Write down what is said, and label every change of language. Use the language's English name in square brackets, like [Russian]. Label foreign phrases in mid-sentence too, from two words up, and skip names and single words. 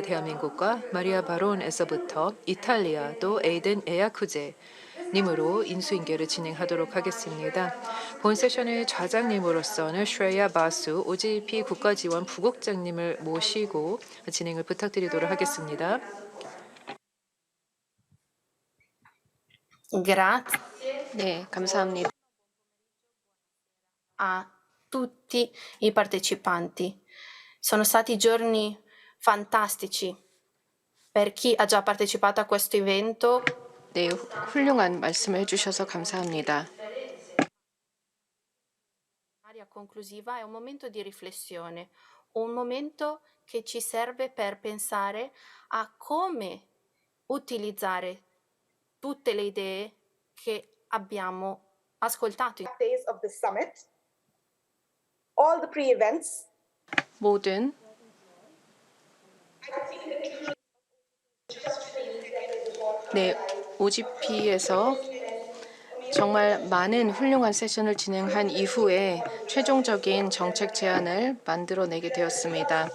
[Korean] 대한민국과 마리아 바론에서부터 이탈리아 또 에이든 에야쿠제 님으로 인수인계를 진행하도록 하겠습니다. 본 세션의 좌장님으로서는 슈레야 바수 OGP 국가지원 부국장님을 모시고 진행을 부탁드리도록 하겠습니다. 네, 감사합니다. [Italian] A tutti i partecipanti. Sono stati giorni fantastici. Per chi ha già partecipato a questo evento, [Korean] 네, 훌륭한 말씀을 해주셔서 감사합니다. [Italian] l'area conclusiva è un momento di riflessione, un momento che ci serve per pensare a come utilizzare tutte le idee che abbiamo ascoltato. [English] Days of the summit, all the pre-events. [Korean] 모든 네, OGP에서 정말 많은 훌륭한 세션을 진행한 이후에 최종적인 정책 제안을 만들어내게 되었습니다.